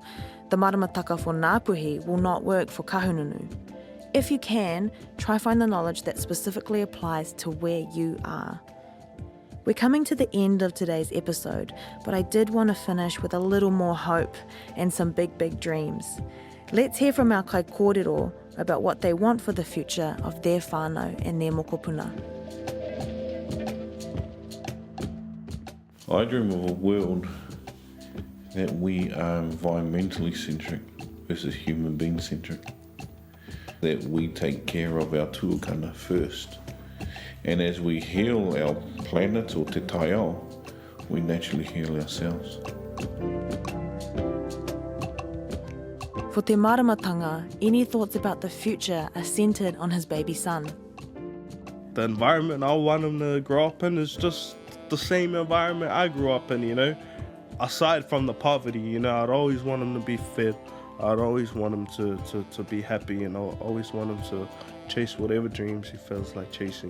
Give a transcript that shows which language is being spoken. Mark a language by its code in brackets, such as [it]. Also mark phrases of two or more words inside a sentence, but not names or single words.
[en] The maramataka for Ngāpuhi will not work for kahununu. If you can, try find the knowledge that specifically applies to where you are. We're coming to the end of today's episode, but I did want to finish with a little more hope and some big dreams. Let's hear from our [mi] kai kōrero [en] about what they want for the future of their whānau and their mokopuna. I dream of a world that we are environmentally centric versus human being centric. That we take care of our tuakana first. And as we heal our planet or [mi] te taiao, [en] we naturally heal ourselves. [mi] For te maramatanga, [en] any thoughts about the future are centred on his baby son. The environment I want him to grow up in is just the same environment I grew up in, you know. Aside from the poverty, you know, I'd always want him to be fed. I'd always want him to be happy, and I always want him to chase whatever dreams he feels like chasing.